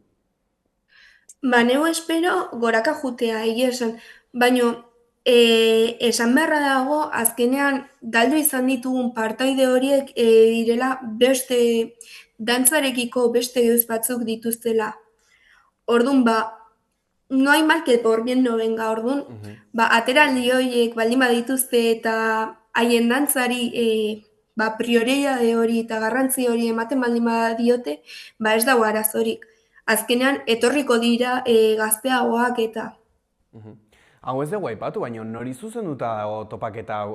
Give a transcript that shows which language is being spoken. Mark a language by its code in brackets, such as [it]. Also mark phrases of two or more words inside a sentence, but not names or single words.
[eu] Neu espero goraka jutea, egia esan, baina esan beharra dago, azkenean galdu izan ditugun partaide horiek direla beste dantzarekiko beste geuz batzuk dituztela. Orduan, [es] no hay mal que por bien no venga, [eu] orduan, ateraldi horiek baldin badituzte eta haien dantzari prioridade hori eta garrantzi hori ematen baldin badiote, ez dago arazorik. Azkenean, etorriko dira gazteagoak eta... Hau ez dugu aipatu, baina nori zuzenduta dago topaketa hau?